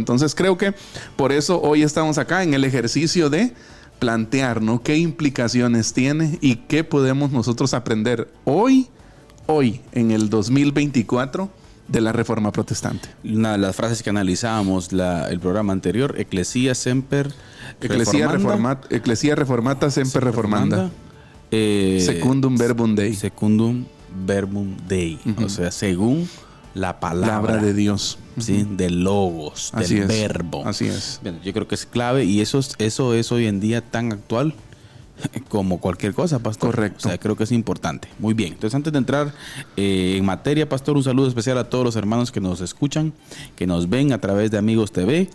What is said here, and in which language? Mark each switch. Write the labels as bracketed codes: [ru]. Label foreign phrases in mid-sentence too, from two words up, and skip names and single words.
[es] Entonces creo que por eso hoy estamos acá en el ejercicio de plantear, ¿no? ¿Qué implicaciones tiene y qué podemos nosotros aprender hoy, en el 2024, de la Reforma Protestante? Una de las frases que analizábamos el programa anterior, [la] Ecclesia Semper Reformanda. Ecclesia Reformata Semper Reformanda. Secundum Verbum Dei. Secundum Verbum Dei. [es] O sea, según la palabra de Dios. ¿Sí? Del logos, del verbo. Así es. Bien, yo creo que es clave y eso es hoy en día tan actual como cualquier cosa, pastor. Correcto. O sea, creo que es importante. Muy bien. Entonces, antes de entrar en materia, pastor, un saludo especial a todos los hermanos que nos escuchan, que nos ven a través de Amigos TV.